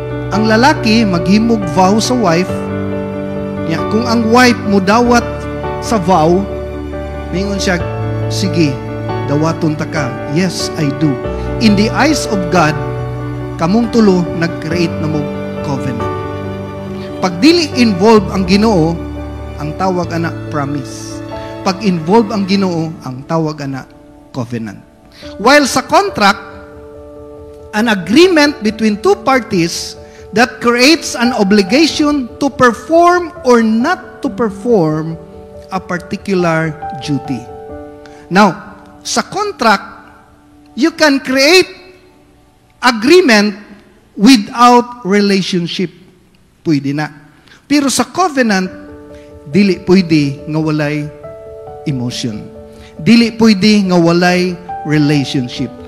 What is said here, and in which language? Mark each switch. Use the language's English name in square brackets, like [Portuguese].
[Cebuano] Ang lalaki maghimog vow sa wife, kung ang wife mo dawat sa vow, mingon siya, sige, dawaton ta ka. [English] Yes, I do. In the eyes of God, [Cebuano] kamong tulo nag-create na mo covenant. Pag dili involve ang Ginoo, ang tawag ana promise. Pag involve ang Ginoo, ang tawag ana covenant. [English] While sa contract, an agreement between two parties that creates an obligation to perform or not to perform a particular duty. Now, sa contract, you can create agreement without relationship. [Cebuano] Pwede na. Pero sa covenant, dili pwede nga walay emotion. Dili pwede nga walay relationship.